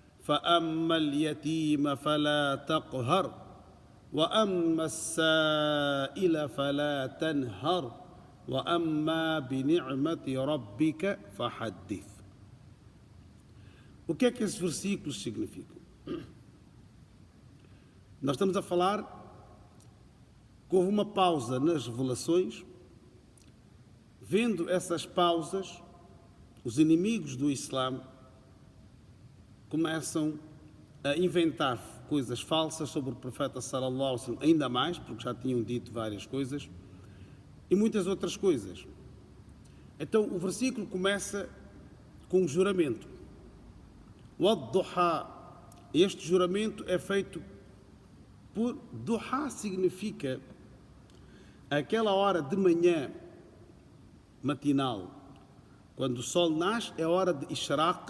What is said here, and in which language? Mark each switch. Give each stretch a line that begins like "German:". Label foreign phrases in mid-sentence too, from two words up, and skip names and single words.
Arabic: فأما اليتيم فلا تقهر وأما السائل فلا تنهر وأما بنعمة ربك فحدث.
Portuguese: O que é que esses versículos significam? Nós estamos a falar que houve uma pausa nas revelações. Vendo essas pausas, os inimigos do Islã começam a inventar coisas falsas sobre o profeta
Arabic: صلى الله عليه وسلم,
Portuguese: ainda mais, porque já tinham dito várias coisas, e muitas outras coisas. Então o versículo começa com um juramento.
Arabic: والضحى.
Portuguese: Este juramento é feito por duha, significa aquela hora de manhã matinal, quando o sol nasce, é hora de ishraq.